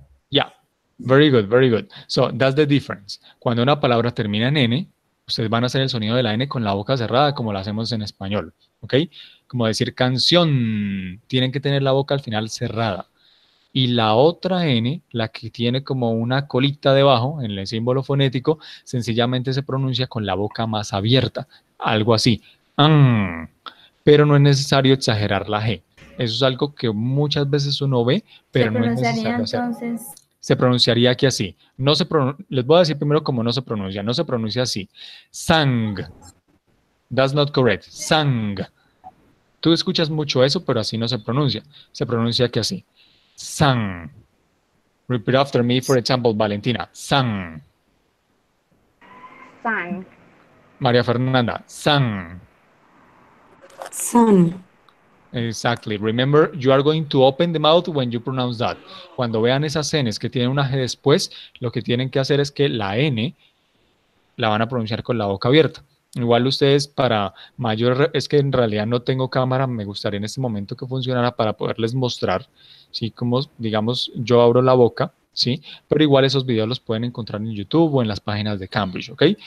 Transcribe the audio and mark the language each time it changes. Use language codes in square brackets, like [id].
[en] Yeah, very good, very good. So that's the difference. [es] Cuando una palabra termina en N, ustedes van a hacer el sonido de la N con la boca cerrada como lo hacemos en español, ¿ok? Como decir canción, tienen que tener la boca al final cerrada. y la otra N, la que tiene como una colita debajo en el símbolo fonético, sencillamente se pronuncia con la boca más abierta, algo así. An. Pero no es necesario exagerar la G. Eso es algo que muchas veces uno ve, Se pero no es pronunciaría necesario hacer. entonces Se pronunciaría aquí así. No se Les voy a decir primero cómo no se pronuncia. No se pronuncia así. [en] Sang. That's not correct. Sang. [es] Tú escuchas mucho eso, pero así no se pronuncia. Se pronuncia aquí así. [en] Sang. Repeat after me, for example, Valentina. Sang. Sang. María Fernanda. Sang. Sun. Exactly. Remember, you are going to open the mouth when you pronounce that. [es] Cuando vean esas N's que tienen una G después, lo que tienen que hacer es que la N la van a pronunciar con la boca abierta. Igual ustedes para mayor, es que en realidad no tengo cámara, me gustaría en este momento que funcionara para poderles mostrar, ¿sí? Como, digamos, yo abro la boca, ¿sí? Pero igual esos videos los pueden encontrar en YouTube o en las páginas de Cambridge, ¿ok?